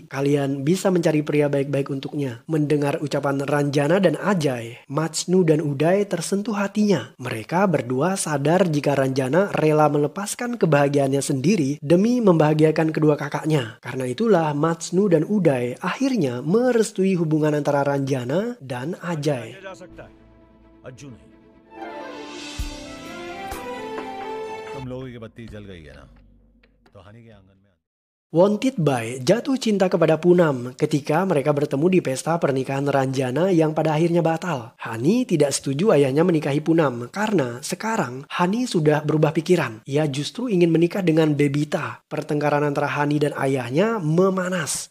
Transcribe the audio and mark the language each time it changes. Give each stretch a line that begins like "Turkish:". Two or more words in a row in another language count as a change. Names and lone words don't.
Indonesian: Kalian bisa mencari pria baik-baik untuknya." Mendengar ucapan Ranjana dan Ajay, Matsnu dan Uday tersentuh hatinya. Mereka berdua sadar jika Ranjana rela melepaskan kebahagiaannya sendiri demi membahagiakan kedua kakaknya. Karena itulah Matsnu dan Uday akhirnya merestui hubungan antara Ranjana dan Ajay.
Hindi: जा सकता है अज्जू नहीं तुम लोगों की बत्ती जल गई है ना, तो हनी के आंगन में
Indonesian: Wanted Bai jatuh cinta kepada Poonam ketika mereka bertemu di pesta pernikahan Ranjana yang pada akhirnya batal. Hani tidak setuju ayahnya menikahi Poonam karena sekarang Hani sudah berubah pikiran. Ia justru ingin menikah dengan Bebita. Pertengkaran antara Hani dan ayahnya memanas.